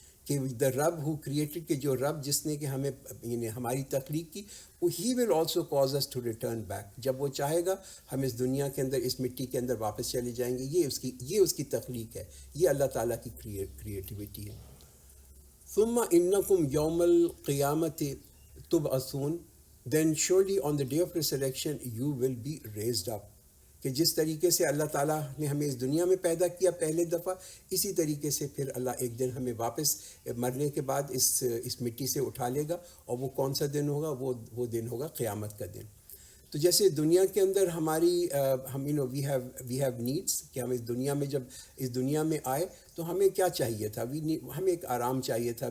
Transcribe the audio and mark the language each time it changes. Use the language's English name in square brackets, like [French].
[Urdu] کہ [English] the رب who created, [Urdu] کہ جو رب جس نے کہ ہمیں یعنی ہماری تخلیق کی، وہ ہی [English] Will also cause us to return back. [Urdu] جب وہ چاہے گا ہم اس دنیا کے اندر، اس مٹی کے اندر واپس چلے جائیں گے. یہ اس کی تخلیق ہے، یہ اللہ تعالیٰ کی کریٹیوٹی ہے. [Arabic] ثم انکم یوم القیامت تبعثون، [English] دین surely on the day of resurrection you will be raised up. [Urdu] کہ جس طریقے سے اللہ تعالیٰ نے ہمیں اس دنیا میں پیدا کیا پہلے دفعہ، اسی طریقے سے پھر اللہ ایک دن ہمیں واپس مرنے کے بعد اس مٹی سے اٹھا لے گا. اور وہ کون سا دن ہوگا؟ وہ دن ہوگا قیامت کا دن. تو جیسے دنیا کے اندر ہماری ہم [English] we have needs, [Urdu] کہ ہم اس دنیا میں جب اس دنیا میں آئے تو ہمیں کیا چاہیے تھا؟ ہمیں ایک آرام چاہیے تھا.